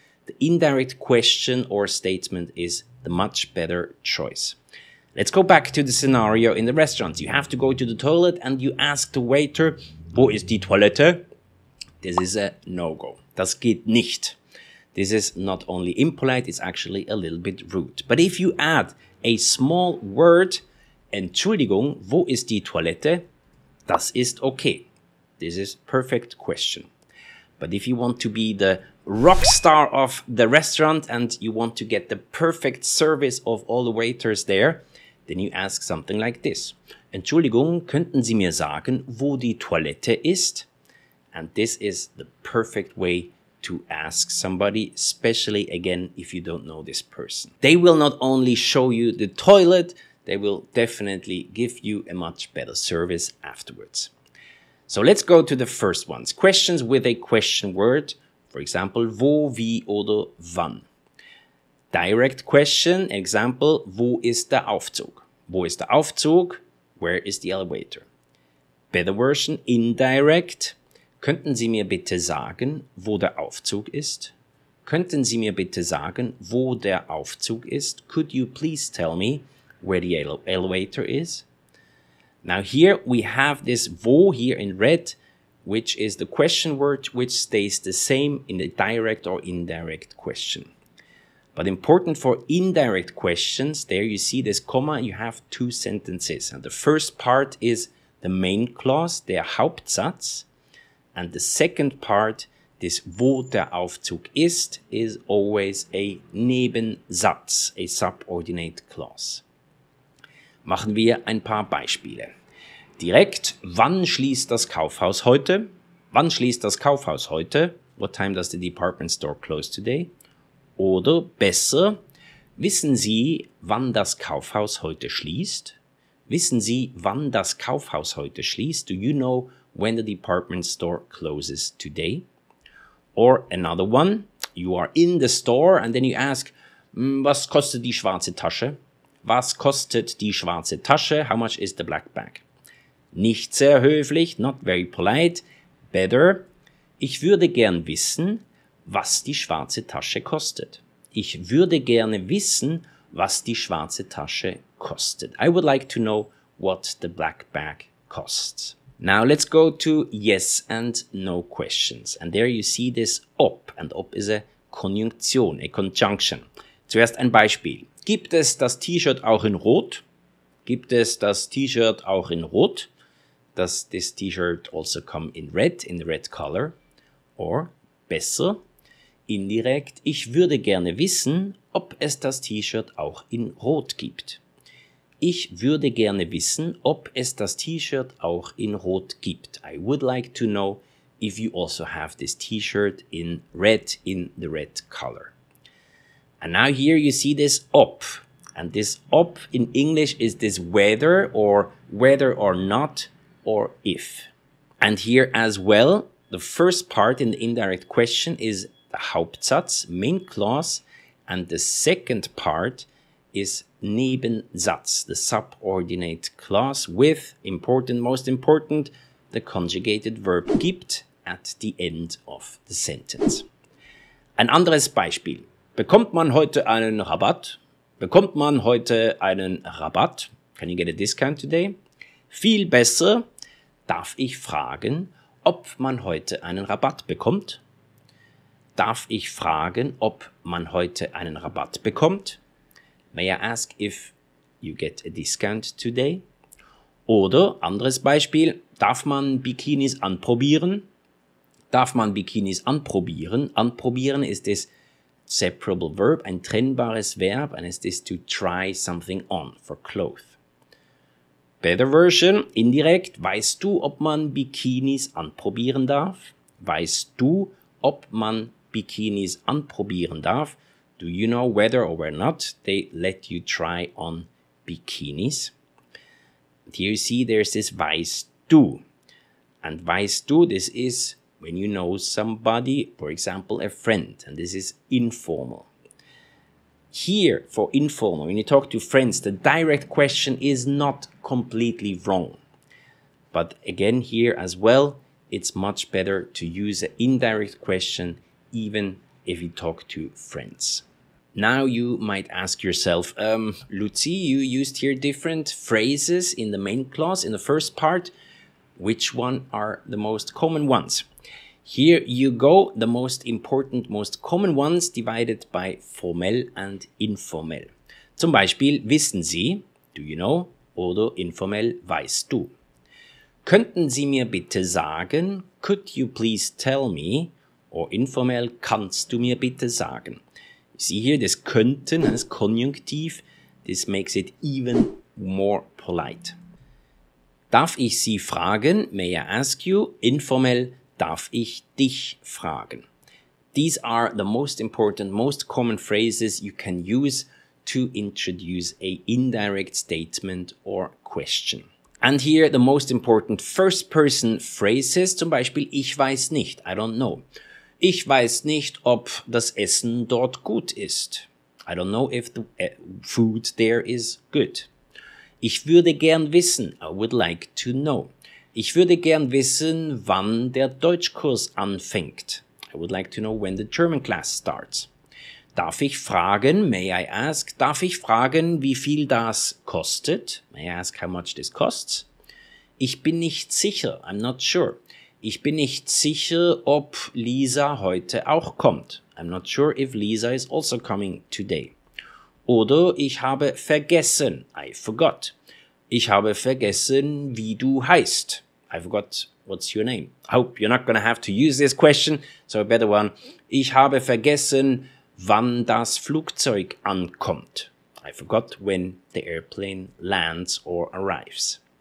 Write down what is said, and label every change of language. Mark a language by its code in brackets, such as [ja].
[en] The indirect question or statement is the much better choice. Let's go back to the scenario in the restaurant. You have to go to the toilet and you ask the waiter, [de] Wo ist die Toilette? [en] This is a no-go. [de] Das geht nicht. [en] This is not only impolite, it's actually a little bit rude. But if you add a small word, [de] Entschuldigung, wo ist die Toilette? Das ist okay. [en] This is perfect question. But if you want to be the rock star of the restaurant and you want to get the perfect service of all the waiters there, then you ask something like this: [de] Entschuldigung, könnten Sie mir sagen, wo die Toilette ist? [en] And this is the perfect way to ask somebody, especially again if you don't know this person. They will not only show you the toilet, they will definitely give you a much better service afterwards. So let's go to the first ones. Questions with a question word. For example, [de] wo, wie oder wann. [en] Direct question, example, [de] wo ist der Aufzug? Wo ist der Aufzug? [en] Where is the elevator? Better version, indirect. [de] Könnten Sie mir bitte sagen, wo der Aufzug ist? Könnten Sie mir bitte sagen, wo der Aufzug ist? [en] Could you please tell me where the elevator is? Now here we have this wo here in red, which is the question word which stays the same in the direct or indirect question. But important for indirect questions, there you see this comma, you have two sentences. And the first part is the main clause, [de] der Hauptsatz. [en] And the second part, this [de] wo der Aufzug ist, [en] is always a Nebensatz, a subordinate clause. [de] Machen wir ein paar Beispiele. Direkt, wann schließt das Kaufhaus heute? Wann schließt das Kaufhaus heute? [en] What time does the department store close today? [de] Oder besser, wissen Sie, wann das Kaufhaus heute schließt? Wissen Sie, wann das Kaufhaus heute schließt? [en] Do you know when the department store closes today? Or another one, you are in the store and then you ask, [de] was kostet die schwarze Tasche? Was kostet die schwarze Tasche? [en] How much is the black bag? [de] Nicht sehr höflich, [en] not very polite. Better, [de] ich würde gern wissen, was die schwarze Tasche kostet. Ich würde gerne wissen, was die schwarze Tasche kostet. [en] I would like to know what the black bag costs. Now let's go to yes and no questions. And there you see this ob. And ob is a Konjunktion, a conjunction. [de] Zuerst ein Beispiel. Gibt es das T-Shirt auch in Rot? Gibt es das T-Shirt auch in Rot? [en] Does this T-Shirt also come in red, in the red color? Or [de] besser, indirekt, ich würde gerne wissen, ob es das T-Shirt auch in Rot gibt. Ich würde gerne wissen, ob es das T-Shirt auch in Rot gibt. [en] I would like to know if you also have this T-Shirt in the red color. And now here you see this ob. And this ob in English is this whether or not or if. And here as well, the first part in the indirect question is the Hauptsatz, main clause, and the second part is Nebensatz, the subordinate clause with, most important, the conjugated verb gibt at the end of the sentence. [de] Ein anderes Beispiel. Bekommt man heute einen Rabatt? Bekommt man heute einen Rabatt? [en] Can you get a discount today? [de] Viel besser, darf ich fragen, ob man heute einen Rabatt bekommt? Darf ich fragen, ob man heute einen Rabatt bekommt? [en] May I ask if you get a discount today? [de] Oder, anderes Beispiel, darf man Bikinis anprobieren? Darf man Bikinis anprobieren? Anprobieren ist das [en] separable verb, [de] ein trennbares Verb, [en] and it is to try something on for clothes. Better version, [de] indirekt, weißt du, ob man Bikinis anprobieren darf? Weißt du, ob man Bikinis anprobieren darf? [en] Do you know whether or whether not they let you try on bikinis? And here you see there's this weißt du. And weißt du, this is when you know somebody, for example, a friend, and this is informal. Here, for informal, when you talk to friends, the direct question is not completely wrong. But again, here as well, it's much better to use an indirect question, even if you talk to friends. Now you might ask yourself, Lucy, you used here different phrases in the main clause, in the first part. Which one are the most common ones? Here you go, the most important, most common ones divided by formell and informell. [de] Zum Beispiel, wissen Sie, [en] do you know, [de] oder informell, weißt du. Könnten Sie mir bitte sagen, [en] could you please tell me, or [de] informell, kannst du mir bitte sagen. [en] You see here, this könnten as Konjunktiv, this makes it even more polite. [de] Darf ich Sie fragen, [en] may I ask you, [de] informell, darf ich dich fragen. [en] These are the most important, most common phrases you can use to introduce a indirect statement or question. And here the most important first person phrases, [de] zum Beispiel ich weiß nicht, [en] I don't know. [de] Ich weiß nicht, ob das Essen dort gut ist. [en] I don't know if the food there is good. [de] Ich würde gern wissen, [en] I would like to know. [de] Ich würde gern wissen, wann der Deutschkurs anfängt. [en] I would like to know when the German class starts. [de] Darf ich fragen, [en] may I ask, [de] darf ich fragen, wie viel das kostet? [en] May I ask how much this costs? [de] Ich bin nicht sicher, [en] I'm not sure. [de] Ich bin nicht sicher, ob Lisa heute auch kommt. [en] I'm not sure if Lisa is also coming today. [de] Oder ich habe vergessen, [en] I forgot. [de] Ich habe vergessen, wie du heißt. [en] I forgot what's your name. I hope you're not going to have to use this question, so a better one. [de] Ich habe vergessen, wann das Flugzeug ankommt. [en] I forgot when the airplane lands or arrives.